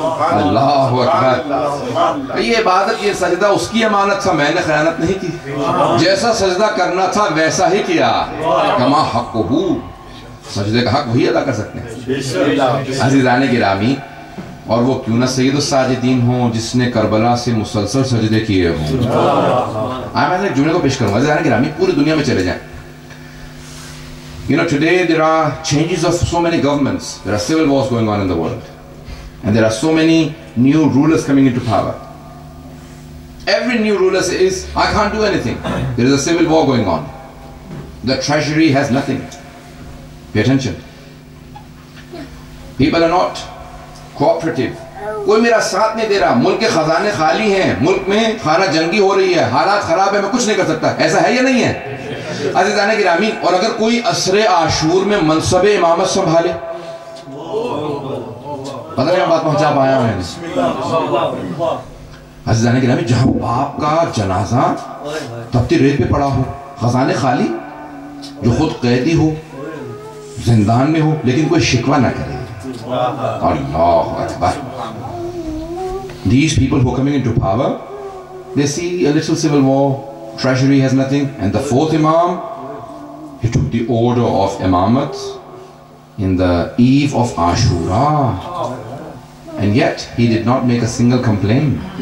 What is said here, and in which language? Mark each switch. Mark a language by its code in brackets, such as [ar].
[ur] اللہ اکبر. یہ عبادت، یہ سجدہ اس کی امانت تھا، میں نے خیانت نہیں کی. جیسا سجدہ کرنا تھا ویسا ہی کیا. کما حقہ، سجدے کا حق وہی ادا کر سکتے ہیں. عزیزان گرامی، اور وہ کیوں نہ سید الساجدین ہوں جس نے کربلا سے مسلسل سجدے کیے ہوں. میں ایک جملے کو پیش کروں گا. عزیزان گرامی، پوری دنیا میں چلے جائیں. [en] You know, today there are changes of so many governments. There are civil wars going on in the world. And there are so many new rulers coming into power. Every new ruler says, I can't do anything. There is a civil war going on. The treasury has nothing. Pay attention. People are not cooperative. [ur] کوئی میرا ساتھ نہیں دے رہا. ملک کے خزانے خالی ہیں. ملک میں خانہ جنگی ہو رہی ہے. حالات خراب ہے. میں کچھ نہیں کر سکتا. ایسا ہے یا نہیں ہے؟ عزیزان گرامی، اور اگر کوئی عصر عاشور میں منصب امامت سنبھالے، پتہ نہیں بات پہنچا پایا میں. عزیزان گرامی، جہاں باپ کا جنازہ تپتی ریت پہ پڑا ہو، خزانے خالی، جو خود قیدی ہو، زندان میں ہو، لیکن کوئی شکوہ نہ کرے. اللہ اکبر. [en] These people who are coming into power, they see a little civil war, treasury has nothing, and the fourth Imam, he took the order of Imamat in the eve of Ashura, and yet he did not make a single complaint.